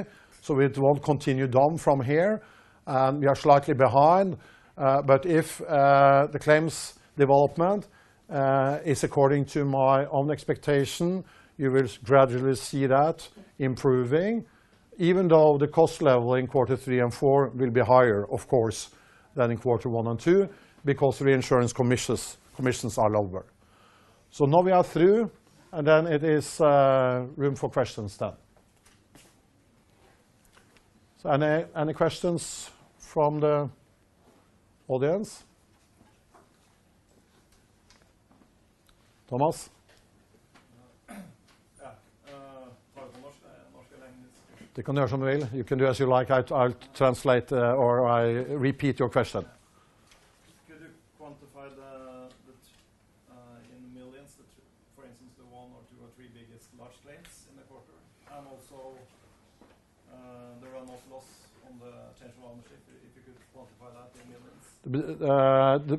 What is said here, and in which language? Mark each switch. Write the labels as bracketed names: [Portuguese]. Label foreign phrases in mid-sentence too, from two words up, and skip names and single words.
[English] So it won't continue down from here. We are slightly behind, but if the claims development is according to my own expectation, you will gradually see that improving, even though the cost level in Q3 and 4 will be higher, of course, than in Q1 and 2, because reinsurance commissions are lower. So now we are through, and then it is room for questions then. So any questions from the audience? Thomas? [Norwegian] Du kan gjøre som du vil. [English] You can do as you like. I'll translate or I repeat your question. Could you quantify in millions the for instance, the one or two or three biggest large claims in the quarter, and also the run-off loss on the change of ownership, if you could quantify that in millions?